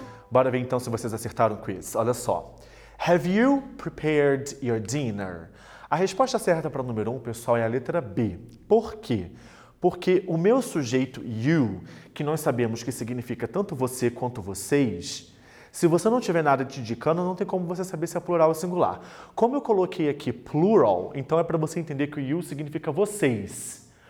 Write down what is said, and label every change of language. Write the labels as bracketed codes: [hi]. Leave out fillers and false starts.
[pt] Bora ver então se vocês acertaram o quiz. Olha só. [en] Have you prepared your dinner? [pt] A resposta certa para o número 1, pessoal, é a letra B. Por quê? Porque o meu sujeito you, que nós sabemos que significa tanto você quanto vocês, se você não tiver nada te indicando, não tem como você saber se é plural ou singular. Como eu coloquei aqui plural, então é para você entender que o you significa vocês.